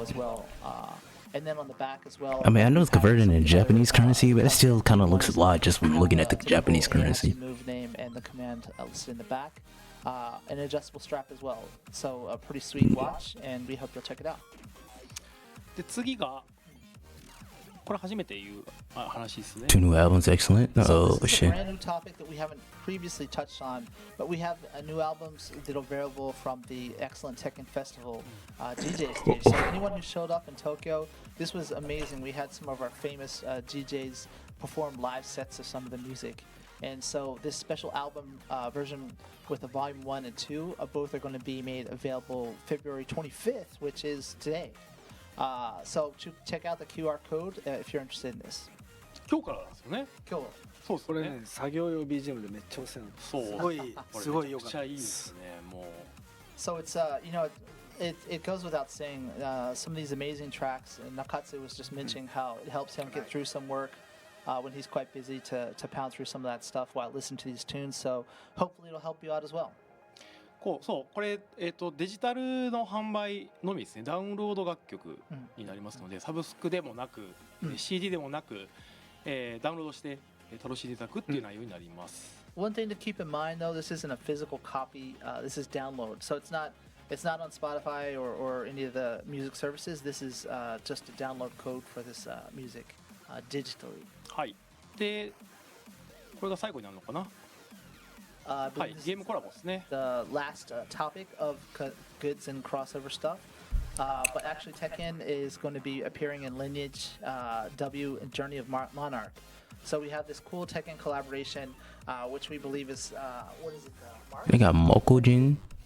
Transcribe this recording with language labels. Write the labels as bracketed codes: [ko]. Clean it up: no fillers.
[en] As well. And then on the back as well. I mean, I know it's converted into Japanese currency, but it still kind of looks a lot just from looking at the Japanese currency. Move name and the command listed in the back. An adjustable strap as well. So a pretty sweet watch, and we hope you'll check it out. [ja] で次がこれ初めて言う話ですね。 [en] Two new albums, excellent. So oh this is shit. a brand new topic that we haven't previously touched on, but we have new albums that are available from the excellent Tekken Festival DJ stage. So anyone who showed up in Tokyo, this was amazing. We had some of our famous DJs perform live sets of some of the music. And so this special album version with the volume 1 and 2 both are going to be made available February 25th, which is today. So check out the QR code if you're interested in this. [ja] 今日からなんですよね。今日そうですね。これね、作業用 BGM でめっちゃおしゃれなの。そう。すごい良かっためちゃくちゃいいですね。もう。 [en] So it's it goes without saying some of these amazing tracks, and Nakatsu was just mentioning how it helps him get through some work when he's quite busy to pound through some of that stuff while listening to these tunes. So hopefully it'll help you out as well. [ja] これデジタルの販売のみですね。ダウンロード楽曲になりますので、サブスクでもなく、CD でもなく、ダウンロードして楽しんでいただくっていう内容になります。 [en] One thing to keep in mind though, this isn't a physical copy. This is download, so it's not on Spotify or any of the music services. This is just a download code for this music digitally. [ja] はい。で、これが最後になるのかな。はい、ゲームコラボですね。 [en] The last topic of goods and crossover stuff. But actually, Tekken is going to be appearing in Lineage, W, and Journey of Monarch. So we have this cool Tekken collaboration, which we believe is what is it? Mark? They got Mokujin.